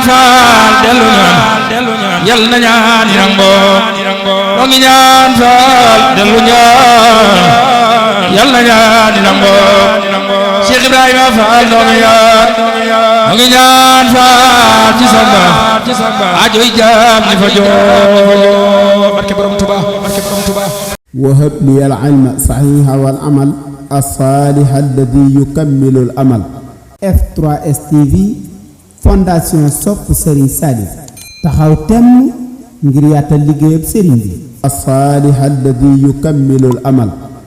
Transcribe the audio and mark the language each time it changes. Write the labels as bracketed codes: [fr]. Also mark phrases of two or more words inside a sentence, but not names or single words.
[wo] Fall dellu ñaan yal na ñaan yango ngi ñaan Fall dellu ñaan yal na ñaan yango Cheikh Ibrahima Fall ngi ñaan Fall ci samba ajoy jaam ni fa joo barke borom Tuba [ar] وهب لي العلم صحيح والعمل الصالح الذي يكمل الأمل [wo] F3S TV fondation sopp Serigne Salif taxaw temm ngir yaatal liggéeyab Serigne bi [ar] الصالح الذي يكمل الأمل